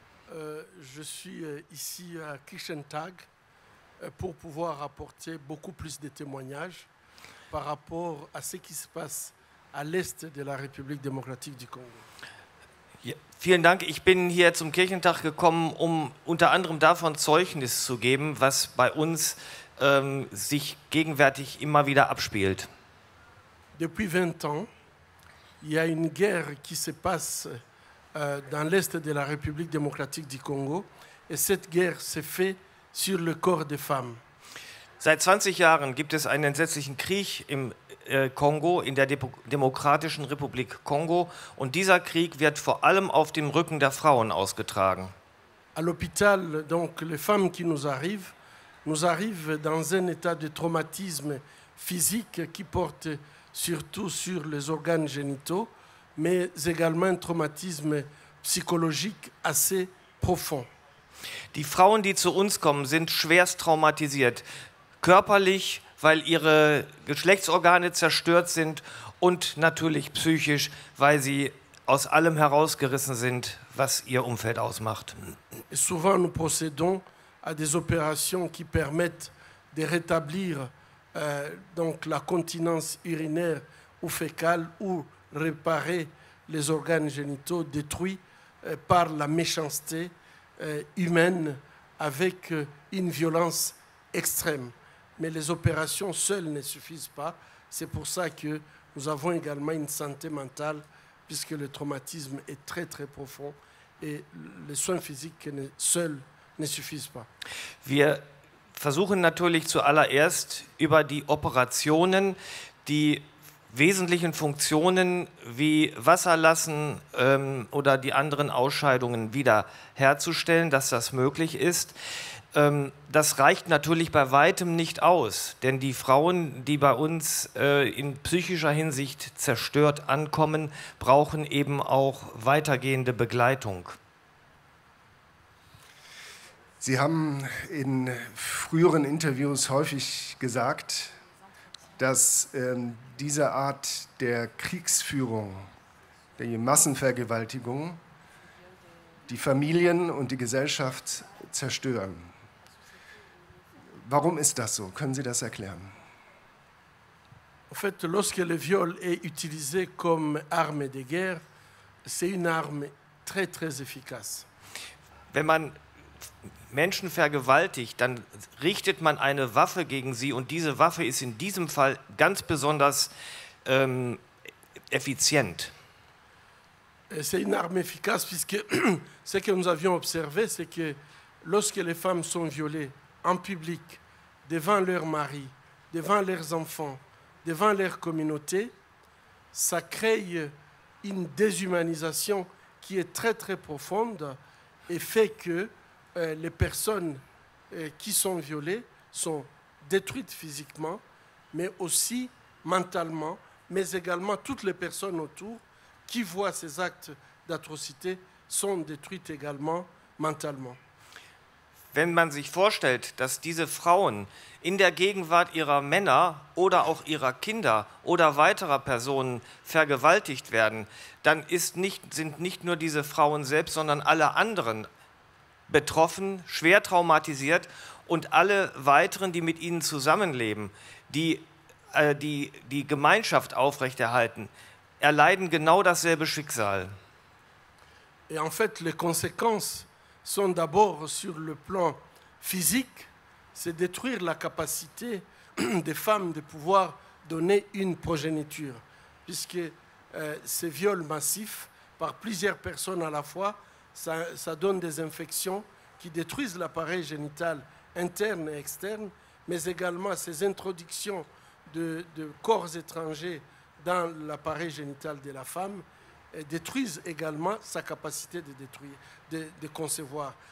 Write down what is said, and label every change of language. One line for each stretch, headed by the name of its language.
French: Je suis ici à Kichentag pour pouvoir apporter beaucoup plus de témoignages par rapport à ce qui se passe à l'est de la République démocratique du Congo.
German: Ja, vielen Dank. Ich bin hier zum Kirchentag gekommen, um unter anderem davon Zeugnis zu geben, was bei uns sich gegenwärtig immer wieder abspielt.
French: Depuis 20 ans, il y a une guerre qui se passe dans l'est de la République démocratique du Congo et cette guerre se fait sur le corps des femmes.
German: Seit 20 Jahren gibt es einen entsetzlichen Krieg im Kongo, in der Demokratischen Republik Kongo, und dieser Krieg wird vor allem auf dem Rücken der Frauen ausgetragen.
French: À l'hôpital, donc les femmes qui nous arrivent dans un état de traumatisme physique qui porte surtout sur les organes génitaux, mais également un traumatisme psychologique assez profond.
German: Die Frauen, die zu uns kommen, sind schwerst traumatisiert. Körperlich, weil ihre Geschlechtsorgane zerstört sind, und natürlich psychisch, weil sie aus allem herausgerissen sind, was ihr Umfeld ausmacht.
French: Et souvent, nous procédons à des opérations qui permettent de rétablir donc la continence urinaire ou fécale ou réparer les organes génitaux détruits par la méchanceté humaine avec une violence extrême. Mais les opérations seules ne suffisent pas. C'est pour ça que nous avons également une santé mentale, puisque le traumatisme est très très profond et les soins physiques seuls ne suffisent pas.
German: Wir versuchen natürlich zuallererst über die Operationen die wesentlichen Funktionen wie Wasserlassen oder die anderen Ausscheidungen wiederherzustellen, dass das möglich ist. Das reicht natürlich bei weitem nicht aus, denn die Frauen, die bei uns in psychischer Hinsicht zerstört ankommen, brauchen eben auch weitergehende Begleitung. Sie haben in früheren Interviews häufig gesagt, dass diese Art der Kriegsführung, der Massenvergewaltigung, die Familien und die Gesellschaft zerstören. Warum ist das so? Können Sie das erklären?
French: En fait, lorsque le viol est utilisé comme arme de guerre, c'est une arme très très efficace.
German: Wenn man Menschen vergewaltigt, dann richtet man eine Waffe gegen sie, und diese Waffe ist in diesem Fall ganz besonders effizient.
French: C'est une arme efficace puisque ce que nous avions observé, c'est que lorsque les femmes sont violées en public, devant leurs maris, devant leurs enfants, devant leur communauté, ça crée une déshumanisation qui est très très profonde et fait que les personnes qui sont violées sont détruites physiquement, mais aussi mentalement, mais également toutes les personnes autour qui voient ces actes d'atrocité sont détruites également mentalement.
German: Wenn man sich vorstellt, dass diese Frauen in der Gegenwart ihrer Männer oder auch ihrer Kinder oder weiterer Personen vergewaltigt werden, dann sind nicht nur diese Frauen selbst, sondern alle anderen betroffen, schwer traumatisiert und alle weiteren, die mit ihnen zusammenleben, die Gemeinschaft aufrechterhalten, erleiden genau dasselbe Schicksal.
French: Et en fait, les conséquences sont d'abord sur le plan physique, c'est détruire la capacité des femmes de pouvoir donner une progéniture, puisque ces viols massifs par plusieurs personnes à la fois, ça donne des infections qui détruisent l'appareil génital interne et externe, mais également ces introductions de corps étrangers dans l'appareil génital de la femme détruisent également sa capacité de détruire, de concevoir.